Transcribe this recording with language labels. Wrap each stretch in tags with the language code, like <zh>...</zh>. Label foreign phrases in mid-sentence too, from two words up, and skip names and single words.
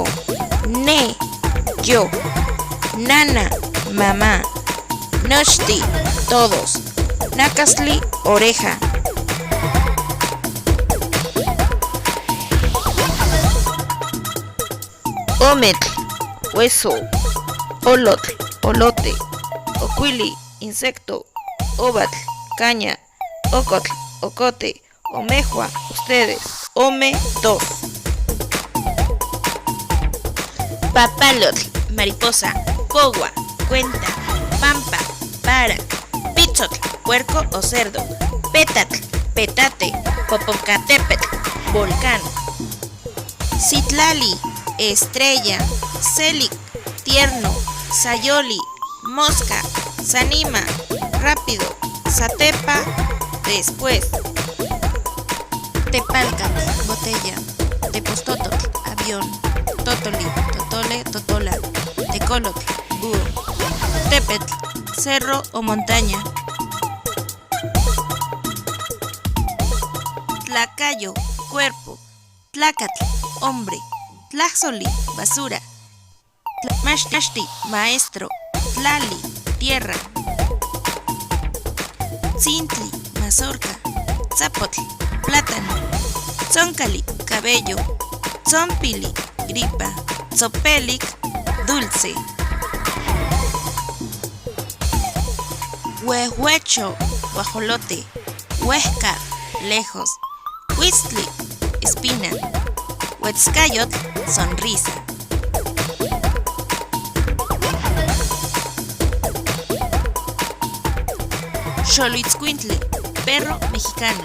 <es>Ne, yo. Nana, mamá. Nochti, todos. Nacasli, oreja. Ometl, hueso. Olotl, olote. Ocuili, insecto. Obatl, caña. Ocotl, ocote. Omejua, ustedes. Ome, dos. Papalotl, mariposa. Cogua, cuenta. Pampa, para. Pitzotl, puerco o cerdo. Petatl, petate. Popocatépetl, volcán. Citlali, estrella. Celic, tierno. Sayoli, mosca. Sanima, rápido. Satepa, después. Tepalcatl, botella. Tepostototl, avión. Totoli, totole, totola. Tecolotl, búho. Tepetl, cerro o montaña. Tlacayo, cuerpo. Tlacatl, hombre. Tlaxoli, basura. Tlamachti, maestro. Tlali, tierra. Tzintli, mazorca. Tzapotl, plátano. Tzoncali, cabello. Tzompili, gripa. Tzopelic, dulce. Huehuecho, guajolote. Huesca, lejos. Huistli, espina. Huetzcayotl, sonrisa. Xoloitzcuintli, perro mexicano.</es>